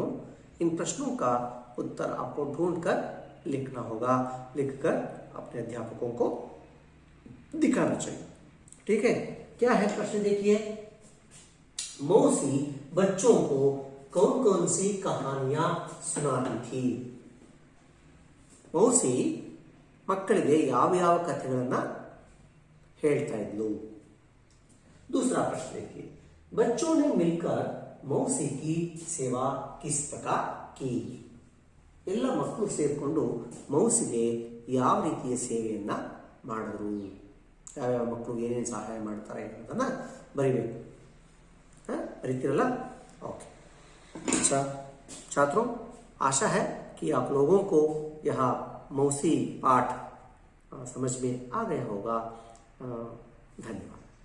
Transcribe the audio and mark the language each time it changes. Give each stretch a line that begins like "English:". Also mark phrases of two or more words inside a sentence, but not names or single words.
Hindi: इन प्रश्नों का उत्तर आपको ढूंढकर लिखना होगा, लिखकर अपने अध्यापकों को दिखाना चाहिए। ठीक है? क्या है प्रश्न देखिए। मौसी बच्चों को कौन कौन सी कहानियां सुनाती थी?
Kannada: मौसी ಮಕ್ಕಳಿಗೆ ಯಾವ ಯಾವ ಕಥೆಗಳನ್ನ ಹೇಳ್ತಾ ಇದ್ಲು?
Hindi: दूसरा प्रश्न देखिए, बच्चों ने मिलकर मौसी की सेवा किस प्रकार की?
Kannada: ಎಲ್ಲ ಮಕ್ಕಳು ಸೇರಿಕೊಂಡು ಮೌಸಿಗೆ ಯಾವ ರೀತಿಯ ಸೇವೆಯನ್ನ ಮಾಡಿದ್ರು? ಯಾವ್ಯಾವ ಮಕ್ಕಳು ಏನೇನು ಸಹಾಯ ಮಾಡ್ತಾರೆ ಅನ್ನೋದನ್ನ ಬರೀಬೇಕು। ಬರೀತೀರಲ್ಲ? ओके।
Hindi: अच्छा छात्रों, आशा है कि आप लोगों को यह मौसी पाठ समझ में आ गया होगा। धन्यवाद।